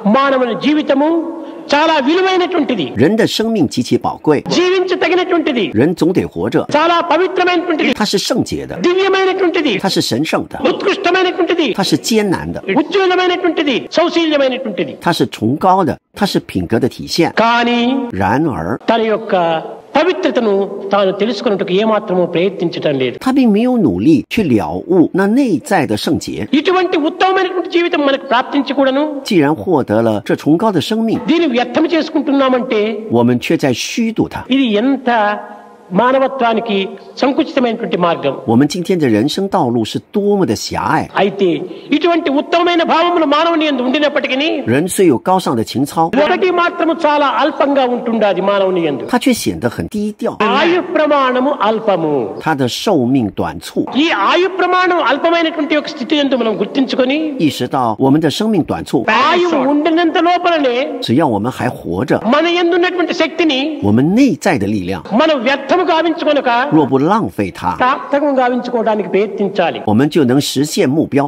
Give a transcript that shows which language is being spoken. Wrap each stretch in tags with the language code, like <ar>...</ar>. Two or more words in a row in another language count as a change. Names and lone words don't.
<te>మానవుని జీవితము చాలా విలువైనటువంటిది</te> <zh>人的生命极其宝贵，</zh> <te>జీవించదగినటువంటిది</te> <zh>人总得活着，</zh> <te>చాలా పవిత్రమైనటువంటిది</te> <zh>它是圣洁的，</zh> <te>దివ్యమైనటువంటిది</te> <zh>它是神圣的，</zh> <te>ఉత్కృష్టమైనటువంటిది</te> <zh>它是艰难的，</zh> <te>ఉజ్వలమైనటువంటిది సౌశీల్యమైనటువంటిది</te> <zh>它是崇高的，它是品格的体现。</zh> <te>కానీ</te> <zh>然而，</zh> <te>తన యొక్క పవిత్రతను తాను తెలుసుకున్నట్టుకు ఏమాత్రము ప్రయత్నించటం లేదు</te> <zh>他并没有努力去了悟那内在的圣洁。</zh> <te>ఇటువంటి ఉత్తమమైనటువంటి జీవితం మనకు ప్రాప్తించకూడను</te> <zh>既然获得了这崇高的生命，</zh> <te>దీన్ని వ్యర్థం చేసుకుంటున్నామంటే</te> <zh>我们却在虚度它。</zh> <te>ఇది ఎంత మానవత్వానికి సంకుచితమైనటువంటి మార్గం</te> <zh>我们今天的人生道路是多么的狭隘。</zh> <te>అయితే ఇటువంటి ఉత్తమమైన భావములు మానవుని యందు ఉండినప్పటికీ</te> <zh>人虽有高尚的情操，</zh> <te>ఒకటి మాత్రము చాలా అల్పంగా ఉంటుండాది మానవుని యందు</te> <zh>他却显得很低调，</zh> <te>ఆయు ప్రమాణము అల్పము</te> <zh>他的寿命短促。</zh> <te>ఈ ఆయు ప్రమాణం అల్పమైనటువంటి ఒక స్థితి యందు మనం గుర్తించుకొని</te> <zh>意识到我们的生命短促，</zh> <te>ఆయువు ఉండినంత లోపలనే</te> <zh>只要我们还活着，</zh> <te>మన యందు ఉన్నటువంటి శక్తిని</te> <zh>我们内在的力量</zh> <te>మనం వ్యర్థము గావించుకొనక</te> <zh>若不浪费它，</zh> <te>సార్థకం గావించుకోవడానికి ప్రయత్నించాలి</te> <zh>我们就能实现目标。</zh>